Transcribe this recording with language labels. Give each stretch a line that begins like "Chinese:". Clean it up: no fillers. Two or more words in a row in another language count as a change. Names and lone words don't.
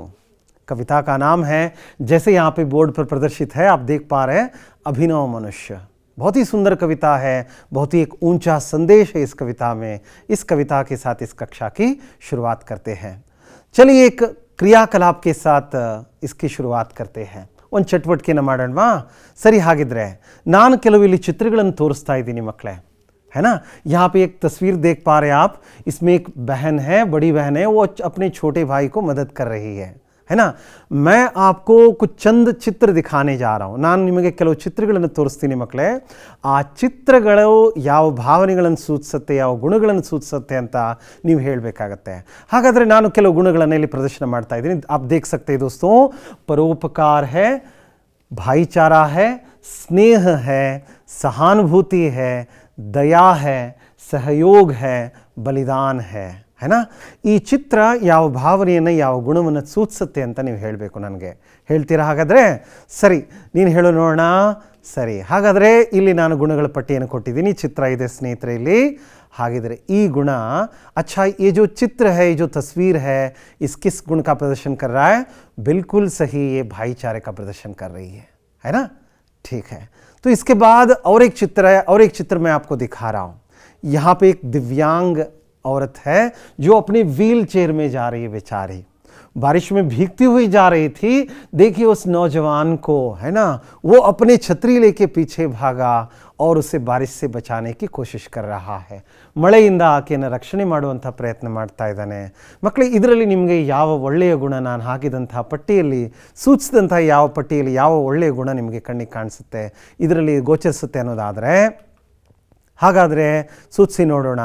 Hindi: कविता का नाम है, जैसे यहाँ पे बोर्ड पर प्रदर्शित है, आप देख पा रहे हैं, अभिनव मनुष्य। बहुत ही सुंदर कविता है, बहुत ही एक ऊंचा संदेश है इस कविता में। इस कविता के साथ इस कक्षा की शुरुआत करते हैं। चलिए, एक क्रियाकलाप के साथ इसकी शुरुआत करते हैं.
Kannada: ಒಂದು ಚಟುವಟಿಕೆಯನ್ನು ಮಾಡೋಣವಾ? सरी ಹಾಗಿದ್ರೆ ನಾನು ಕೆಲವು ಇಲ್ಲಿ ಚಿತ್ರಗಳನ್ನು ತೋರಿಸ್ತಾ ಇದ್ದೀನಿ ಮಕ್ಕಳೇ,
Hindi: है ना। यहाँ पे एक तस्वीर देख पा रहे हैं आप। इसमें एक बहन है, बड़ी बहन है, वो अपने छोटे भाई को मदद कर रही है ना। मैं आपको कुछ चंद चित्र दिखाने जा रहा हूँ.
Kannada: ನಾನು ನಿಮಗೆ ಕೆಲವು ಚಿತ್ರಗಳನ್ನು ತೋರಿಸ್ತೀನಿ ಮಕ್ಕಳೇ. ಆ ಚಿತ್ರಗಳು ಯಾವ ಭಾವನೆಗಳನ್ನು ಸೂಚಿಸುತ್ತೆ, ಯಾವ ಗುಣಗಳನ್ನು ಸೂಚಿಸುತ್ತೆ ಅಂತ ನೀವು ಹೇಳಬೇಕಾಗತ್ತೆ. ಹಾಗಾದರೆ ನಾನು ಕೆಲವು ಗುಣಗಳನ್ನು ಇಲ್ಲಿ ಪ್ರದರ್ಶನ ಮಾಡ್ತಾ ಇದ್ದೀನಿ.
Hindi: आप देख सकते हैं दोस्तों, परोपकार है, भाईचारा है, स्नेह है, सहानुभूति है, दया है, सहयोग है, बलिदान है ना.
Kannada: ಈ ಚಿತ್ರ ಯಾವ ಭಾವನೆಯನ್ನು, ಯಾವ ಗುಣವನ್ನು ಸೂಚಿಸುತ್ತೆ ಅಂತ ನೀವು ಹೇಳಬೇಕು. ನನಗೆ ಹೇಳ್ತೀರಾ? ಹಾಗಾದರೆ ಸರಿ, ನೀನು ಹೇಳು ನೋಡೋಣ. ಸರಿ, ಹಾಗಾದರೆ ಇಲ್ಲಿ ನಾನು ಗುಣಗಳ ಪಟ್ಟಿಯನ್ನು ಕೊಟ್ಟಿದ್ದೀನಿ. ಚಿತ್ರ ಇದೆ ಸ್ನೇಹಿತರೆ ಇಲ್ಲಿ. ಹಾಗಿದ್ರೆ ಈ ಗುಣ,
Hindi: अच्छा ये जो चित्र है, ये जो तस्वीर है, इस किस गुण का प्रदर्शन कर रहा है? बिल्कुल सही, ये भाईचारे का प्रदर्शन कर रही है ना. ठीक है, तो इसके बाद और एक चित्र है, और एक चित्र मैं आपको दिखा रहा हूँ. यहाँ पे एक दिव्यांग औरत है जो अपने व्हील चेयर में जा रही है बेचारी. बारिश में भीगती हुई जा रही थी. देखिए उस नौजवान को, है ना, वो अपने छतरी लेके पीछे भागा और उसे बारिश से बचाने की कोशिश कर रहा है.
Kannada: ಮಳೆಯಿಂದ ಆಕೆಯನ್ನು ರಕ್ಷಣೆ ಮಾಡುವಂಥ ಪ್ರಯತ್ನ ಮಾಡ್ತಾ ಇದ್ದಾನೆ. ಮಕ್ಕಳೇ, ಇದರಲ್ಲಿ ನಿಮಗೆ ಯಾವ ಒಳ್ಳೆಯ ಗುಣ ನಾನು ಹಾಕಿದಂಥ ಪಟ್ಟಿಯಲ್ಲಿ ಸೂಚಿಸಿದಂಥ ಯಾವ ಪಟ್ಟಿಯಲ್ಲಿ ಯಾವ ಒಳ್ಳೆಯ ಗುಣ ನಿಮಗೆ ಕಣ್ಣಿಗೆ ಕಾಣಿಸುತ್ತೆ, ಇದರಲ್ಲಿ ಗೋಚರಿಸುತ್ತೆ ಅನ್ನೋದಾದರೆ, ಹಾಗಾದರೆ ಸೂಚಿಸಿ ನೋಡೋಣ.